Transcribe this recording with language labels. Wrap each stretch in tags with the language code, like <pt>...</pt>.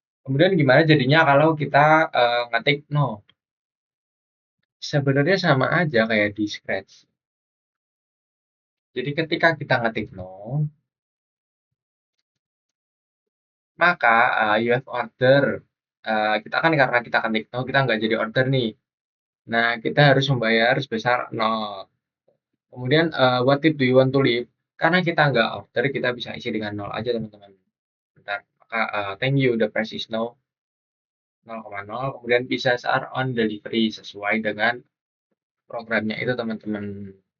<id>Kemudian gimana jadinya kalau kita ngetik no? Sebenarnya sama aja kayak di Scratch. Jadi ketika kita ngetik no, maka</id> <en>you have order.</en> <id>Kita kan karena kita ketik no, kita nggak jadi order nih. Nah, kita harus membayar sebesar nol. Kemudian</id> <en>what tip do you want to leave?</en> <id>Karena kita nggak order, kita bisa isi dengan nol aja teman-teman. Bentar, maka</id> <en>thank you, the price is no 0,0.</en> <id>Kemudian</id> <en>pizzas are on delivery</en> <id>sesuai dengan programnya itu teman-teman.</id>